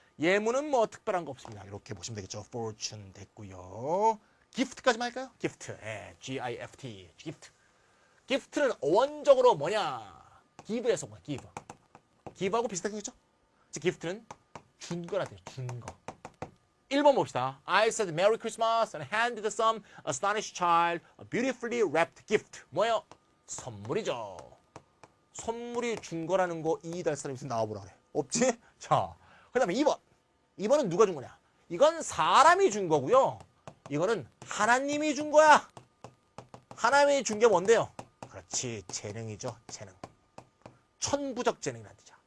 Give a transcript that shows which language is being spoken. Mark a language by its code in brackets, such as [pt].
[ko] 예문은 뭐 특별한 거 없습니다. 이렇게 보시면 되겠죠. fortune 됐고요. gift까지만 할까요? [en] gift. G-I-F-T. gift. [ko] gift는 원적으로 뭐냐? give에서 뭐야? give. give하고 비슷한 거죠? gift는 준 거라 돼요. 준 거. 1번 봅시다. [en] I said Merry Christmas and handed some astonished child a beautifully wrapped gift. [ko] 뭐예요? 선물이죠. 선물이 준 거라는 거 이해할 사람이 있으면 나와보라 그래. 없지? 자, 그 다음에 2번. 2번은 누가 준 거냐? 이건 사람이 준 거고요. 이거는 하나님이 준 거야. 하나님이 준 게 뭔데요? 그렇지, 재능이죠. 재능. 천부적 재능이라는 뜻이야.